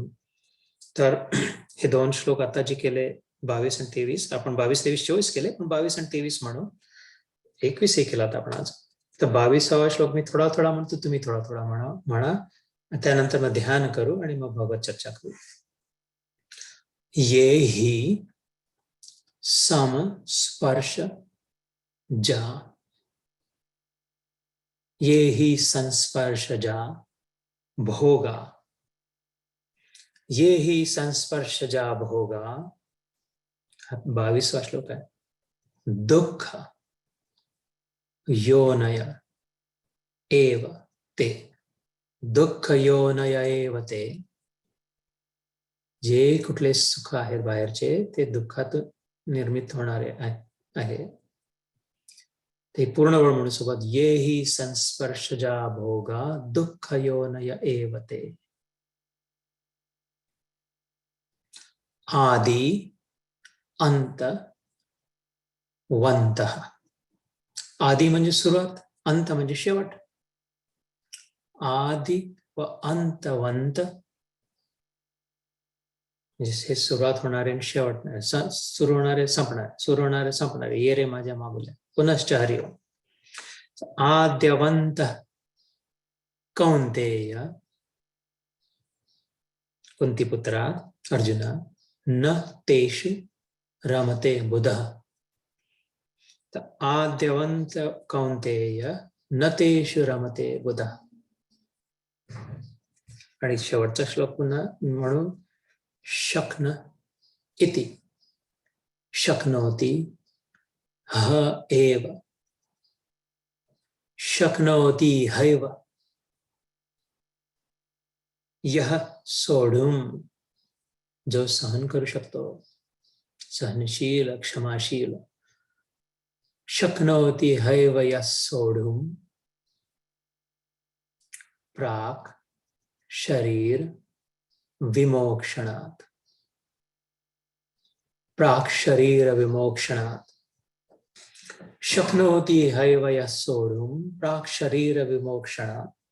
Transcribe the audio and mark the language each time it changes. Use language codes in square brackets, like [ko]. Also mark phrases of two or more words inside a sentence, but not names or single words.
[mr] तर हे 2 श्लोक आता जे केले 22 आणि 23, आपण 22, 23, 24 केले, पण 22 आणि 23 म्हणून 21 केला आपण आज. तर 22वा श्लोक मी थोडा थोडा म्हणतो, तुम्ही थोडा थोडा म्हणा. त्यानंतर मग ध्यान करू आणि मग भगवत चर्चा करू. [sa] ये ही सम स्पर्श जा, ये ही संस्पर्श जा भोगा, ये ही संस्पर्श जा भोगा. [mr] 22वा श्लोक आहे. [sa] दुःख योनय एव ते, दुःख योनय एव ते. [mr] जे कुठले सुख आहेत बाहेरचे, ते दुःखातून निर्मित होणारे आहे. ते पूर्ण वेळ म्हणून सोबत, [sa] ये ही संस्पर्शजा भोगा दुःख योनय एव ते. आदि अंत वंत. [mr] आदि म्हणजे सुरुवात, अंत म्हणजे शेवट. आदि व अंतवंत हे सुरुवात होणारे आणि शेवट नाही, सुरू होणारे संपणारे, सुरू होणारे संपणारे. ये रे माझ्या मागुल्या पुनश्च हरिओम. [sa] आद्यवंत कौंतेय, कुंतीपुत्रा अर्जुना, न तेषु रमते बुधः. आद्यवंत कौंतेय न तेषु रमते बुधः. [mr] आणि शेवटचा श्लोक पुन्हा म्हणून, [sa] शक्न इति शक्नोति ह एव, शक्नोति हैव. यह सोढुम, [mr] जो सहन करू शकतो, सहनशील क्षमाशील. [sa] शक्नोति हैव यः सोढुम प्राक् शरीर विमोक्षणात्. प्राक् शरीर विमोक्षणात्. शक्नोति हैव यः सोढुम प्राक् शरीर विमोक्षणात्.